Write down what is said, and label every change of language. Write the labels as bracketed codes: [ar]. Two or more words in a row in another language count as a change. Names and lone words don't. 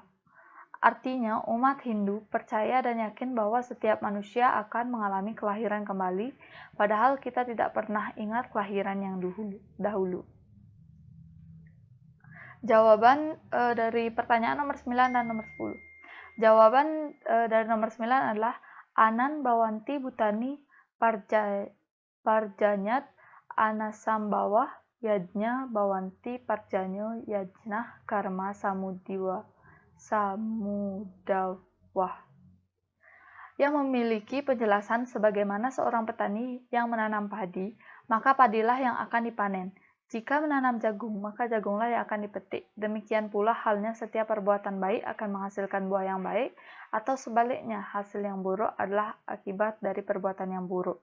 [id] Artinya, umat Hindu percaya dan yakin bahwa setiap manusia akan mengalami kelahiran kembali, padahal kita tidak pernah ingat kelahiran yang dahulu. Jawaban dari pertanyaan nomor 9 dan nomor 10. Jawaban dari nomor 9 adalah [sa] अन्नाद् भवन्ति भूतानि पर्जन्याद् अन्नसम्भवः यज्ञाद् भवति पर्जन्यो यज्ञः कर्म समुद्भवः [id] yang memiliki penjelasan sebagaimana seorang petani yang menanam padi, maka padilah yang akan dipanen. Jika menanam jagung, maka jagunglah yang akan dipetik. Demikian pula halnya setiap perbuatan baik akan menghasilkan buah yang baik, atau sebaliknya, hasil yang buruk adalah akibat dari perbuatan yang buruk.